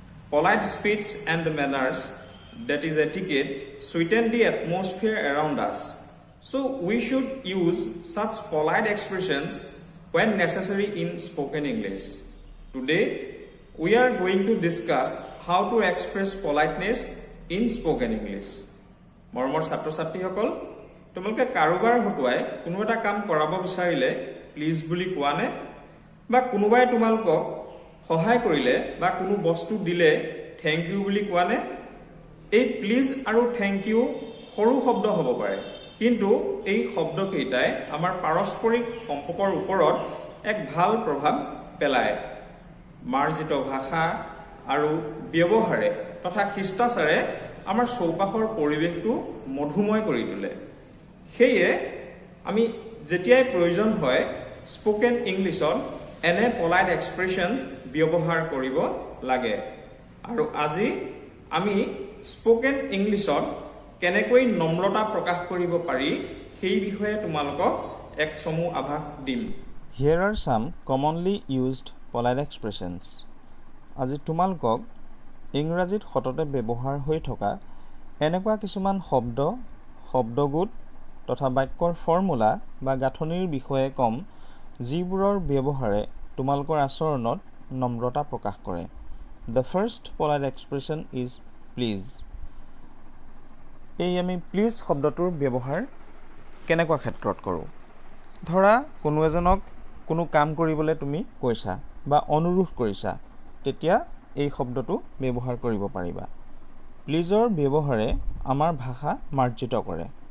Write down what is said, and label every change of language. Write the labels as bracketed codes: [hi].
[en] Polite speech and manners, that is etiquette, sweeten the atmosphere around us. So we should use such polite expressions when necessary in spoken English. Today, we are going to discuss how to express politeness in spoken English. [as] মৰমৰ ছাত্ৰ ছাত্ৰীসকল, তোমালোকে কাৰোবাৰ হতুৱাই কোনো এটা কাম কৰাব বিচাৰিলে প্লিজ বুলি কোৱানে বা কোনোবাই তোমালোকক সহায় কৰিলে বা কোনো বস্তু দিলে থ্যাংক ইউ বুলি কোৱানে? এই প্লিজ আৰু থ্যাংক ইউ সৰু শব্দ হ'ব পাৰে, কিন্তু এই শব্দকেইটাই আমাৰ পাৰস্পৰিক সম্পৰ্কৰ ওপৰত এক ভাল প্ৰভাৱ পেলায়। মাৰ্জিত ভাষা আৰু ব্যৱহাৰে তথা শিষ্টাচাৰে আমাৰ চৌপাশৰ পৰিৱেশটো মধুময় কৰি তোলে। সেয়ে আমি যেতিয়াই প্ৰয়োজন হয় স্পোকেন ইংলিছত এনে পলাইট এক্সপ্ৰেছনছ ব্যৱহাৰ কৰিব লাগে। আৰু আজি আমি স্পোকেন ইংলিছত কেনেকৈ নম্ৰতা প্ৰকাশ কৰিব পাৰি সেই বিষয়ে তোমালোকক এক চমু আভাস দিম। [en] Here are some commonly used polite expressions. [as] আজি তোমালোকক ইংৰাজীত সততে ব্যৱহাৰ হৈ থকা এনেকুৱা কিছুমান শব্দ, শব্দগোট তথা বাক্যৰ ফৰ্মুলা বা গাঁথনিৰ বিষয়ে কম, যিবোৰৰ ব্যৱহাৰে তোমালোকৰ আচৰণত নম্ৰতা প্ৰকাশ কৰে। [en] The first polite expression is please. [as] এই আমি প্লিজ শব্দটোৰ ব্যৱহাৰ কেনেকুৱা ক্ষেত্ৰত কৰোঁ? ধৰা কোনো এজনক কোনো কাম কৰিবলৈ তুমি কৈছা বা অনুৰোধ কৰিছা, তেতিয়া এই শব্দটো ব্যৱহাৰ কৰিব পাৰিবা। প্লিজৰ ব্যৱহাৰে আমাৰ ভাষা মাৰ্জিত কৰে।